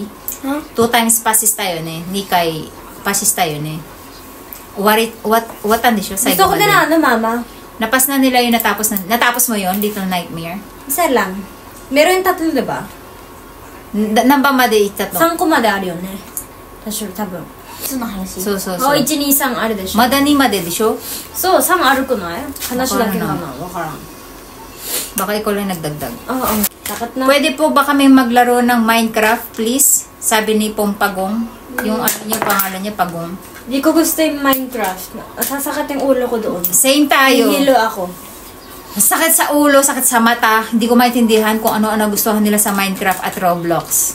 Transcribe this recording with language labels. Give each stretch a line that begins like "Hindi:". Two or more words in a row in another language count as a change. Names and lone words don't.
Filipino: Huh? 2 times passes tayo eh. Nikay, passes tayo eh. What ano siya? Gusto ko na mama. Napas na nila yung natapos mo yun, Little Nightmare? Isa lang. Meron yung 3, diba?
Japanese: 何番まで tatlo?
Filipino: 3 個まであるよね。確か多分。その話。そうそうあ、そう。 1、2、3あるでしょ。まだ2まででしょ？そう、3あるくない？話だけかな。わからん。 Baka ikaw lang nagdagdag. Oo. Dapat na. Pwede po ba kami maglaro ng Minecraft, please? Sabi ni Pagong. Yung pangalan niya, Pagong. Di ko gusto yung Minecraft. Sasakit yung ulo ko doon. Same tayo. Hihilo ako. Sakit sa ulo, sakit sa mata. Hindi ko maintindihan kung ano-ano gustuhan nila sa Minecraft at Roblox.